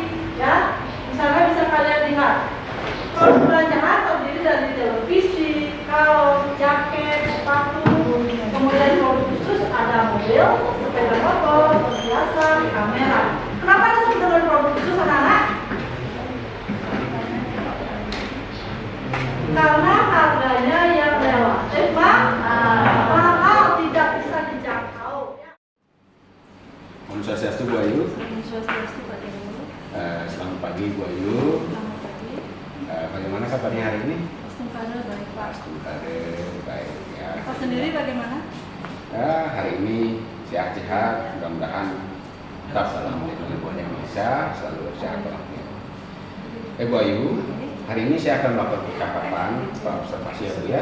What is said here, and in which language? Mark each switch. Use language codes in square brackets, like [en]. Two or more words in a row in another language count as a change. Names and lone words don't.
[id] Ya, misalnya bisa kalian lihat. Produk belanjaan terdiri dari televisi, kaos, jaket, sepatu, kemudian produk khusus ada mobil, sepeda motor, perhiasan, kamera. Kenapa disebut dengan produk khusus, anak-anak? Karena harganya yang relatif mahal, tidak bisa dijangkau. Om Swastiastu Bu Ayu. Selamat Selamat pagi Bu Ayu. pagi. Bagaimana kabarnya hari ini? Astungkada baik Pak. Astungkada baik ya. Pak sendiri bagaimana? Hari ini sehat-sehat, mudah-mudahan tetap dalam lindungan Tuhan Yang Maha Esa, selalu sehat walafiat. Bu Ayu, hari ini saya akan melakukan percakapan, observasi ya Bu ya.